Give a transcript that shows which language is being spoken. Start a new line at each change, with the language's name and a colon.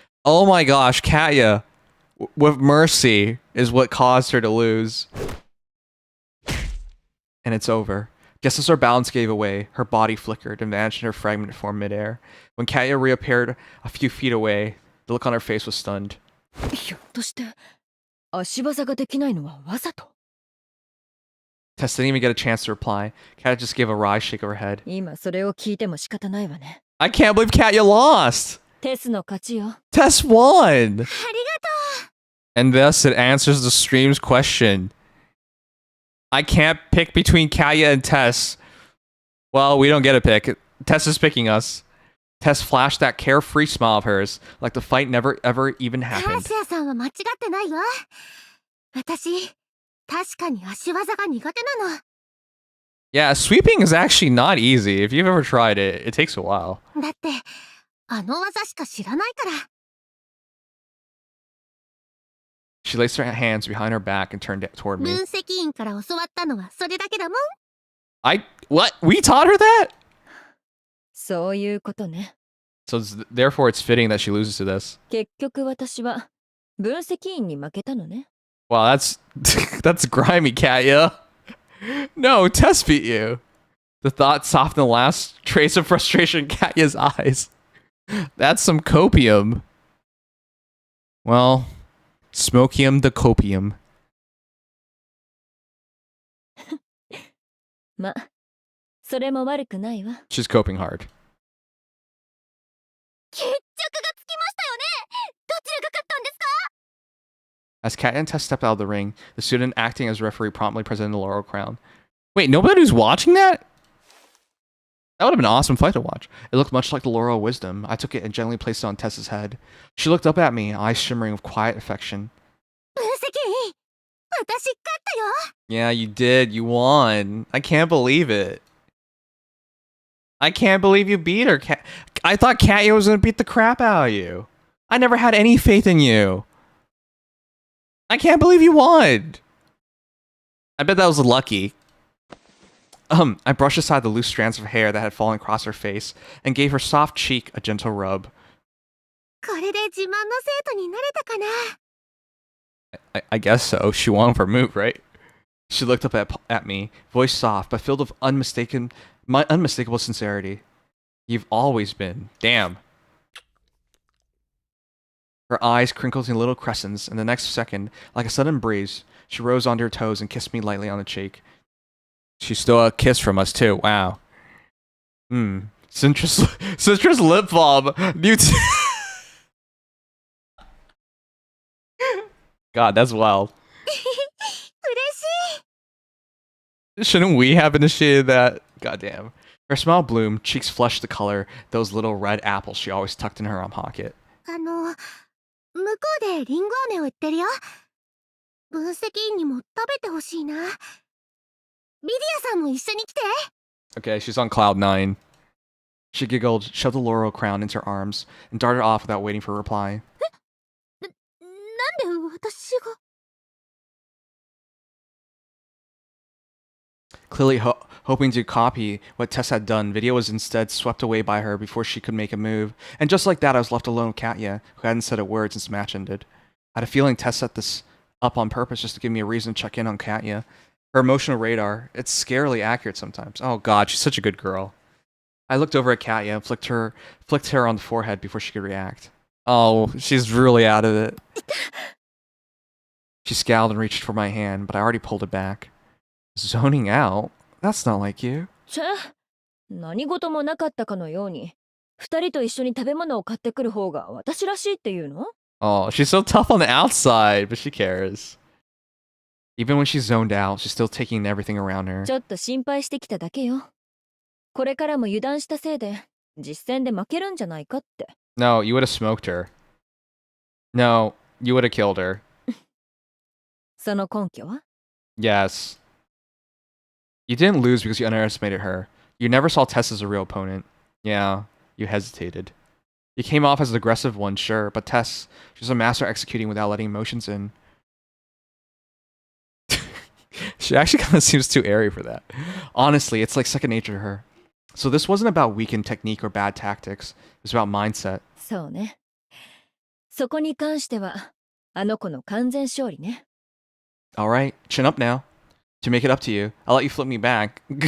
English: Oh my gosh, Katya, with mercy, is what caused her to lose. And it's over. Just as her balance gave away, her body flickered and vanished in her fragmented form midair. When Katya reappeared a few feet away, the look on her face was stunned.
Japanese: ひょっとして足技ができないのはわざと？
English: Tess didn't even get a chance to reply. Katya just gave a wry shake of her head.
Japanese: 今それを聞いても仕方ないわね。
English: I can't believe Katya lost.
Japanese: テスの勝ちよ。
English: Tess won.
Japanese: ありがとう。
English: And thus it answers the stream's question. I can't pick between Katya and Tess. Well, we don't get a pick. Tess is picking us. Tess flashed that carefree smile of hers, like the fight never ever even happened.
Japanese: カシアさんは間違ってないわ。私、確かに足技が苦手なの。
English: Yeah, sweeping is actually not easy. If you've ever tried it, it takes a while.
Japanese: だって、あの技しか知らないから。
English: She placed her hands behind her back and turned toward me.
Japanese: 分析員から教わったのはそれだけだもん。
English: What? We taught her that?
Japanese: そういうことね。
English: So therefore it's fitting that she loses to this.
Japanese: 結局私は分析員に負けたのね。
English: Wow, that's grimy, Katya. No, Tess beat you. The thought softened the last trace of frustration in Katya's eyes. That's some copium. Well, smokium the copium.
Japanese: ま、それも悪くないわ。
English: She's coping hard.
Japanese: 決着がつきましたよね。どちらが勝ったんですか？
English: As Katya and Tess stepped out of the ring, the student acting as referee promptly presented the laurel crown. Wait, nobody's watching that? That would have been an awesome fight to watch. It looked much like the laurel of wisdom. I took it and gently placed it on Tess's head. She looked up at me, eyes shimmering with quiet affection.
Japanese: 分析員、私勝ったよ。
English: Yeah, you did. You won. I can't believe it. I can't believe you beat her. I thought Katya was going to beat the crap out of you. I never had any faith in you. I can't believe you won. I bet that was lucky. I brushed aside the loose strands of hair that had fallen across her face and gave her soft cheek a gentle rub.
Japanese: これで自慢の生徒になれたかな。
English: I guess so. She won with her move, right? She looked up at me, voice soft but filled with unmistakable sincerity. You've always been. Damn. Her eyes crinkled in little crescents, and the next second, like a sudden breeze, she rose onto her toes and kissed me lightly on the cheek. She stole a kiss from us too. Wow. Citrus lip balm. God, that's wild.
Japanese: 嬉しい。
English: Shouldn't we have initiated that? Goddamn. Her smile bloomed, cheeks flushed the color, those little red apples she always tucked in her arm pocket.
Japanese: 向こうでリンゴ飴を売ってるよ。分析員にも食べてほしいな。ビディアさんも一緒に来て。
English: Okay, she's on cloud 9. She giggled, shoved the laurel crown into her arms, and darted off without waiting for a reply.
Japanese: なんで私が。
English: Clearly hoping to copy what Tess had done, Video was instead swept away by her before she could make a move. And just like that, I was left alone with Katya, who hadn't said a word since the match ended. I had a feeling Tess set this up on purpose just to give me a reason to check in on Katya. Her emotional radar, it's scarily accurate sometimes. Oh god, she's such a good girl. I looked over at Katya and flicked her on the forehead before she could react. Oh, she's really out of it. She scowled and reached for my hand, but I already pulled it back. Zoning out? That's not like you.
Japanese: ちゃ、何事もなかったかのように、二人と一緒に食べ物を買ってくる方が私らしいっていうの？
English: Oh, she's so tough on the outside, but she cares. Even when she's zoned out, she's still taking in everything around her.
Japanese: ちょっと心配してきただけよ。これからも油断したせいで、実戦で負けるんじゃないかって。
English: No, you would have smoked her. No, you would have killed her.
Japanese: その根拠は？
English: Yes. You didn't lose because you underestimated her. You never saw Tess as a real opponent. Yeah, you hesitated. You came off as the aggressive one, sure, but Tess, she's a master executing without letting emotions in. She actually kind of seems too airy for that. Honestly, it's like second nature to her. So this wasn't about weakened technique or bad tactics. It was about mindset.
Japanese: そうね。そこに関しては、あの子の完全勝利ね。
English: Alright, chin up now. To make it up to you, I'll let you flip me back.